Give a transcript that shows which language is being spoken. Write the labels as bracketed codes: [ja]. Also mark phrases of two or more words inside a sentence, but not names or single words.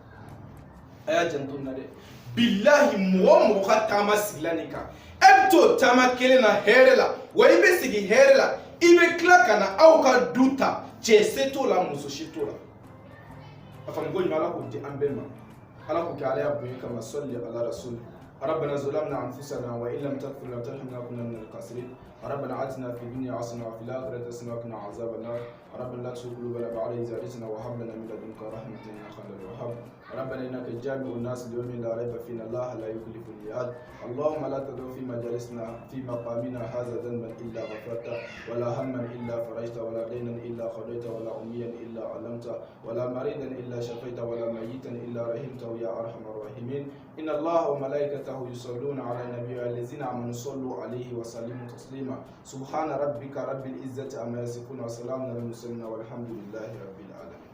[bm] a y'a janto n na dɛ bilahi mɔgɔ o mɔgɔ ka taama sigila nin kan e bɛ t'o taama kelen na hɛrɛ la wa i bɛ segin hɛrɛ la i bɛ tila ka na aw ka du ta cɛ se t'o la muso si t'o la a faamu ko ɲuman ala k'o di an bɛɛ ma ala k'o kɛ ala y'a bonya kama sɔli ala rasul [ar] ربنا ظلمنا انفسنا وان لم تغفر لنا وترحمنا لنكونن من الخاسرين ربنا آتنا في الدنيا حسنه وفي الاخره حسنه وقنا عذاب النار ربنا لا تزغ قلوبنا بعد إذ هديتنا وهب لنا من لدنك رحمه انك انت الوهاب ربنا انك جامع الناس ليوم لا ريب فيه الله لا يخلف الميعاد اللهم لا تدع في مجالسنا في مقامنا هذا ذنبا الا غفرته ولا هما الا فرجته ولا دينا الا قضيته ولا اميا الا علمته ولا مريضا الا شفيته ولا ميتا الا رحمته يا ارحم الراحمين ان الله وملائكته يصلون على النبي الذين آمنوا صلوا عليه وسلموا تسليما سبحان ربك رب العزة عما يصفون وسلام على المرسلين والحمد لله رب العالمين.